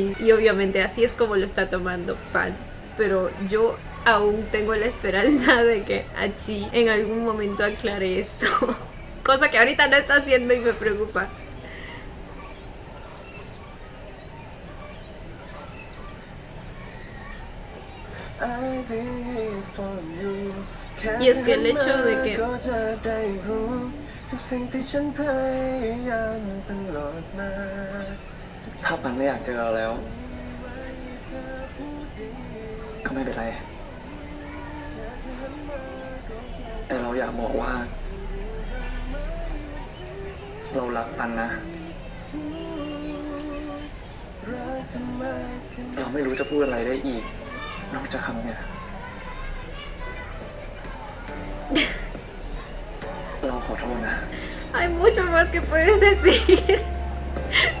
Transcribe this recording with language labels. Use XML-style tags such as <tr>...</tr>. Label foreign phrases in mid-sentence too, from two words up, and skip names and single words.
<es>Y obviamente así es como lo está tomando Pan. Pero yo aún tengo la esperanza de que Achi en algún momento aclare esto. Cosa que ahorita no está haciendo y me preocupa. Y es que el hecho de que</es> <th>ถ้าปันไม่อยากเจอเราแล้ว ก็ไม่เป็นไร แต่เราอยากบอกว่า เรารักปันนะ เราไม่รู้จะพูดอะไรได้อีก นอกจากคำเนี้ย เราขอโทษนะ</th> <es>Hay mucho más que puedes decir.</es>